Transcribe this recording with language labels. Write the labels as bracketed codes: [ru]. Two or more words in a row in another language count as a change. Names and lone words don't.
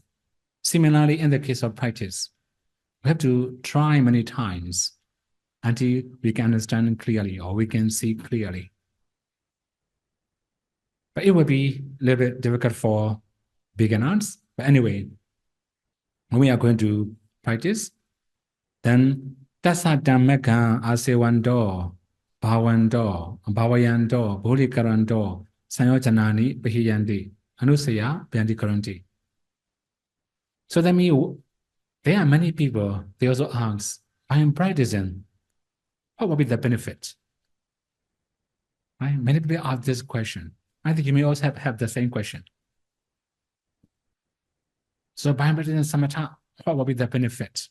[en] Similarly, in the case of practice, we have to try many times until we can understand clearly or we can see clearly. But it will be a little bit difficult for beginners. But anyway, when we are going to practice, then [pi] tassa dhammaka asewando, bhavando, bhavayando, bodhikarando, sanyojanani, pahiyanti, anusaya, byanti karanti. [en] So that means there are many people, they also ask, I am practicing, what will be the benefit? Right? Many people ask this question. I think you may also have the same question. So by practicing samatha, what will be the benefit?